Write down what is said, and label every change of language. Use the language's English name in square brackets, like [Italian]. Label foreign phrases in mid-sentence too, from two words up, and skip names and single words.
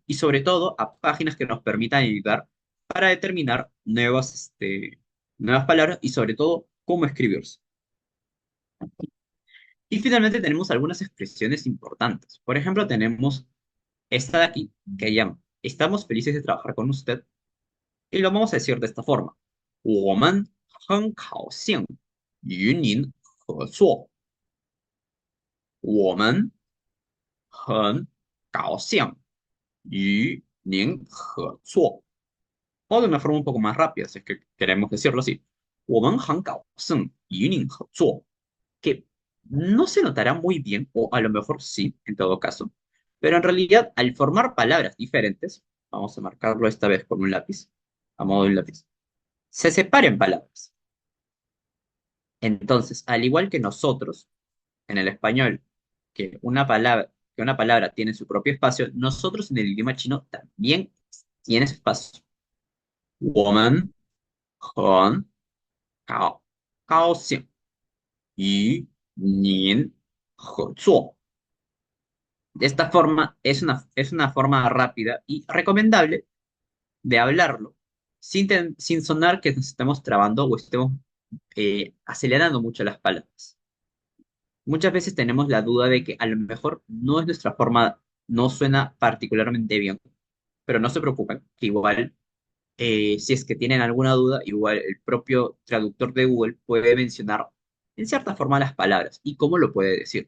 [Spanish] Y sobre todo a páginas que nos permitan ayudar para determinar nuevas palabras y sobre todo cómo escribirse. Y finalmente tenemos algunas expresiones importantes. Por ejemplo, tenemos esta de aquí que llama estamos felices de trabajar con usted y lo vamos a decir de esta forma. [Chinese] 我们很高兴与您合作。我们很高兴与您合作. [Spanish] O de una forma un poco más rápida, si es que queremos decirlo así. [Chinese] 我们很高兴与您合作. [Spanish] Que no se notará muy bien, o a lo mejor sí, en todo caso. Pero en realidad, al formar palabras diferentes, vamos a marcarlo esta vez con un lápiz, a modo de un lápiz, se separen palabras. Entonces, al igual que nosotros, en el español, que una palabra tiene su propio espacio, nosotros en el idioma chino también tiene espacio. [Chinese] 我们很高兴与您合作. [Spanish] De esta forma, es una forma rápida y recomendable de hablarlo sin sonar que nos estemos trabando o estemos acelerando mucho las palabras. Muchas veces tenemos la duda de que a lo mejor no es nuestra forma, no suena particularmente bien, pero no se preocupen, que igual, si es que tienen alguna duda, igual el propio traductor de Google puede mencionar en cierta forma las palabras y cómo lo puede decir.